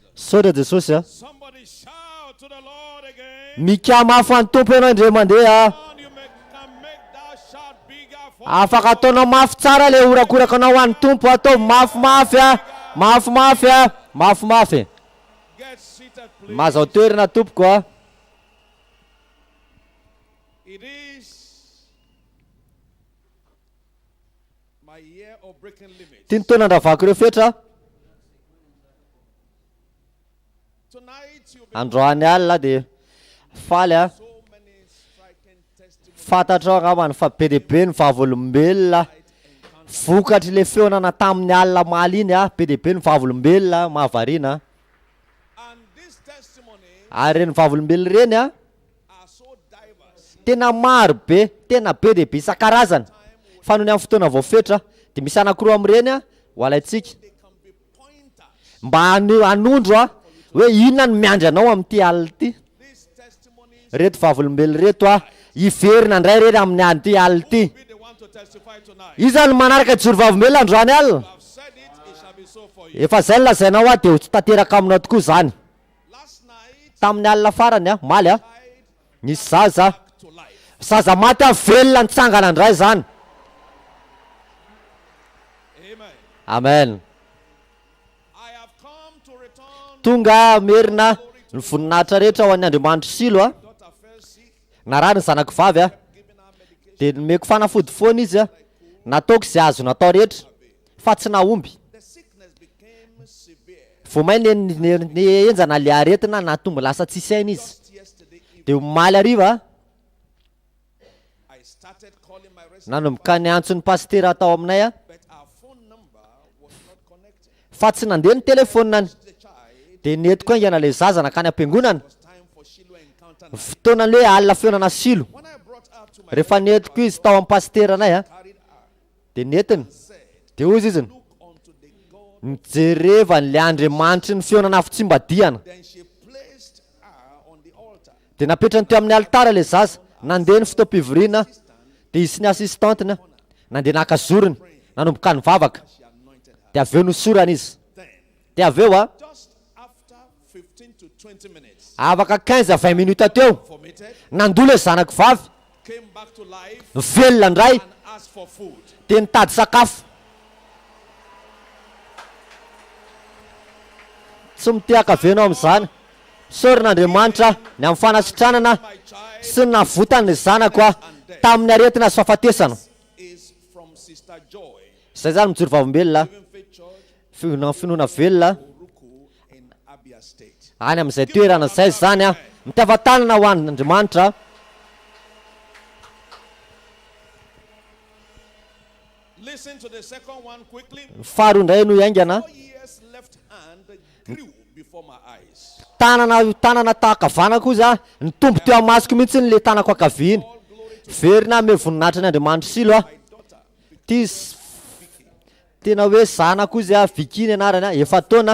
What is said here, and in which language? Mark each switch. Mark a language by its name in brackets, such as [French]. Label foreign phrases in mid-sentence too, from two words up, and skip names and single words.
[Malagasy] Saotra Jesosy a. [English] Somebody shout to the Lord again. [Malagasy] Mikama fa ny tompo ianao indray mandeha. [English] On, you can make that shout bigger for [Malagasy] Afaka ataonao mafy tsara le orakorakanao ho an'ny tompo, atao mafimafy a, mafimafy a, mafimafy. [English] Get seated, please. [Malagasy] Mazao toerana tompoko a. [English] It is my year of breaking limits. [Malagasy] Ty ny taonandravako ireo fetra. [English] Tonight you'll be [Malagasy] Androany alina dia faly a. [English] so many striking testimonies. [Malagasy] Fantatrao angambany fa be dia be ny vavolombelona. Vokatry le feonana tamin'ny alina maly iny a, be dia be ny vavolombelona mahavariana. [English] And this testimony [Malagasy] Ary reny vavolombelona reny a, [English] are so diverse. [Malagasy] tena maro be, tena be dia be isan-karazany. Fa noho ny amin'ny fotoana vao fetra dia misy anankiroa amin'ireny a ho alaitsika. [English] They can be pointers. [Malagasy] Mba hanondro a hoe inona no miandry anao amin'ity alina ity. [English] These testimonies [Malagasy] Reto vavolombelona reto a, iverina indray rery amin'ny an'ity alina ity. [English] will be the one to testify tonight. [Malagasy] Iza no manaraka joro vavombelona androany alina. [English] I've said it shall be so for you. [Malagasy] Efa zay no lazainao a dia ho tsy tanteraka aminao tokoa izany. [English] Last night, [Malagasy] Tamin'ny alina farany a, maly a, nisy zaza. [English] to life. [Malagasy] Zaza maty a velona nitsangana indray izany. Amen. Amen. [English] I have come to return. [Malagasy] Tonga merina ny voninahitra rehetra ho an'ny Andriamanitra silo a. [English] Daughter fell sick, [Malagasy] Narary ny zanako vavy a, [English] giving her medication. [Malagasy] dia nomeko fanafody foana izy a. Nataoko izay azo natao rehetra fa tsy nahomby. [English] The sickness became severe. [Malagasy] Vao may ny enjana le aretina nahatonga lasa tsy saina izy. [English] Just yesterday evening, [Malagasy] Dia maly hariva [English] I started calling my resident, [Malagasy] nanomboka ny antso ny pastera atao aminay a, [English] but our phone number was not connecting. [Malagasy] fa tsy nandeha ny telefoniny. [English] The child, [Malagasy] Dia netiko aingana le zaza nakany am-piangonana. [English] it was time for Shiloh encounter night. [Malagasy] Fotoana le alina feonana silo. [English] When I brought her to my [Malagasy] Rehefa netiko izy tao amin'ny pastera anay a, [English] carried her, [Malagasy] dia netiny. [English] said, [Malagasy] Dia hozy iziny, [English] look unto the God. [Malagasy] nijereva ny le Andriamanitry ny feonana afotsimbadiana. [English] Then she placed her on the altar. [Malagasy] Dia napetrany teo amin'ny alitara le zaza. Nandeha ny fotoam-pivoriana, dia isy ny assistanteny nandeha nakazorony, nanomboka nivavaka. [English] She anointed her. [Malagasy] Dia avy eo nosorana izy. [English] Then, [Malagasy] Dia avy eo a, [English] just after 15 to 20 minutes, [Malagasy] afaka 15 à 20 minutes teo, [English] vomited, [Malagasy] nandola zanako vavy, [English] came back to life, [Malagasy] velona indray, [English] and asked for food. [Malagasy] dia nitady sakafo. Tsy mitiaka venao amin'izany. Sorin'Andriamanitra ny amin'ny fanasitranana [English] My child [Malagasy] sy ny navotany ny zanako a tamin'ny aretina sy fahafatesana. [English] is from Sister Joy, [Malagasy] Izay zany mijoro vavombelona, [English] Living Faith Church, [Malagasy] finoana velona [English] Uruku, in Abia State. [Malagasy] any amin'izay toerana izay zany a, mitiavan-tanana ho an'Andriamanitra. [English] Listen to the second one quickly. [Malagasy] Faharoa indray no iaingana. [English] 4 years left hand grew before my eyes. [Malagasy] Tanana tahaka vanako izy a, ny tombo teo amin'ny masoko mihitsy le tanako akaviany. Verina me voninahitra n'Andriamanitra silo a. [English] My daughter, [Malagasy] Ty tena hoe zanako izy a, Vikiny anarany a, efa taona.